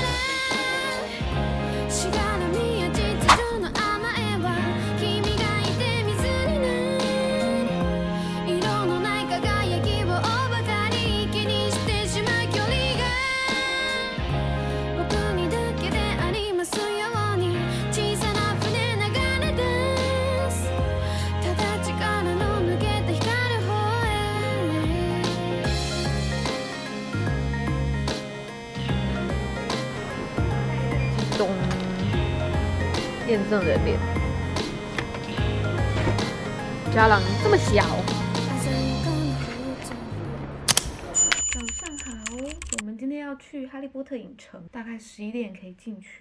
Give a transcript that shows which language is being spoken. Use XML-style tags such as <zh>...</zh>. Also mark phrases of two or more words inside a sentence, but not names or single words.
<ja>からしがらみや秩序の甘えは君がいて水になる色のない輝きをばかり気にしてしまう距離が僕にだけでありますように小さな船流れ出すただ力の抜けた光る方</ja> <zh>咚，验证人脸。家朗这么小。早上好，我们今天要去哈利波特影城，大概11点可以进去。</zh>